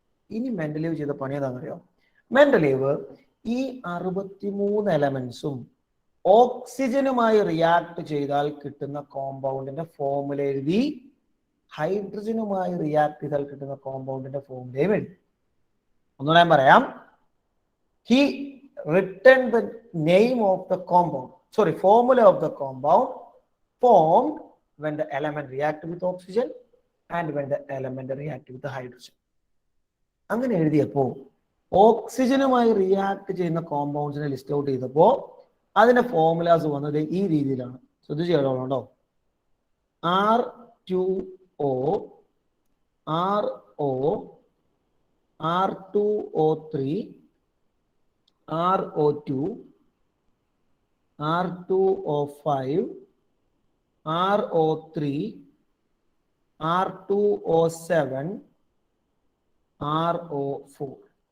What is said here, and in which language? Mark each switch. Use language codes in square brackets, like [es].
[ml] ഇനി മെൻഡലീവ് ചെയ്ത പണി ഏതാണെന്നറിയോ? മെൻഡലീവ് ഈ 63 എലമെന്റ്സും ഓക്സിജനുമായി റിയാക്ട് ചെയ്താൽ കിട്ടുന്ന കോമ്പൗണ്ടിന്റെ ഫോർമുല എഴുതി, ഹൈഡ്രജനുമായി റിയാക്ട് ചെയ്താൽ കിട്ടുന്ന കോമ്പൗണ്ടിന്റെ ഫോർമുലയും എഴുതി. ഒന്നുകൂടെ ഞാൻ പറയാം. [en] He written the name of the compound, formula of the compound formed when the element react with oxygen and when the element react with the hydrogen. [ml] അങ്ങനെ എഴുതിയപ്പോ ഓക്സിജനുമായി റിയാക്ട് ചെയ്യുന്ന കോമ്പൗണ്ട്സിനെ ലിസ്റ്റ് ഔട്ട് ചെയ്തപ്പോ അതിന്റെ ഫോർമുലാസ് വന്നത് ഈ രീതിയിലാണ്. ശ്രദ്ധിച്ചു കേട്ടോ. R2O, RO, R2O3, RO2, R2O5, RO3, R2O7, RO4.